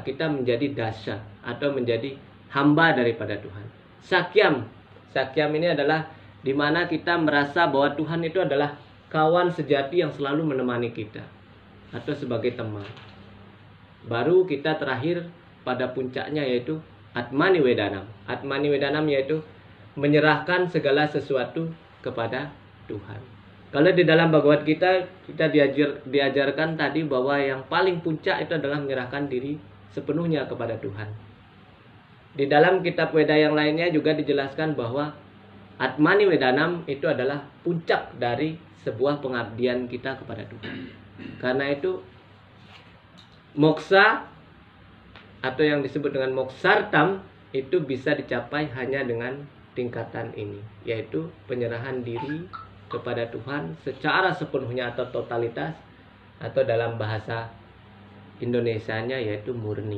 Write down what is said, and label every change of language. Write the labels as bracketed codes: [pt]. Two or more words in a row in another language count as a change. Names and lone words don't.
[id] Kita menjadi dasya atau menjadi hamba daripada Tuhan. Sakyam ini adalah di mana kita merasa bahwa Tuhan itu adalah kawan sejati yang selalu menemani kita atau sebagai teman. Baru kita terakhir pada puncaknya yaitu [sa] आत्म निवेदनम्. आत्म निवेदनम् [id] yaitu menyerahkan segala sesuatu kepada Tuhan. Kalau di dalam Bhagavad Gita kita diajarkan tadi bahwa yang paling puncak itu adalah menyerahkan diri sepenuhnya kepada Tuhan. Di dalam kitab Weda yang lainnya juga dijelaskan bahwa [sa] आत्म निवेदनम् [id] itu adalah puncak dari sebuah pengabdian kita kepada Tuhan. Karena itu moksa atau yang disebut dengan moksartam itu bisa dicapai hanya dengan tingkatan ini, yaitu penyerahan diri kepada Tuhan secara sepenuhnya atau totalitas, atau dalam bahasa Indonesianya yaitu murni.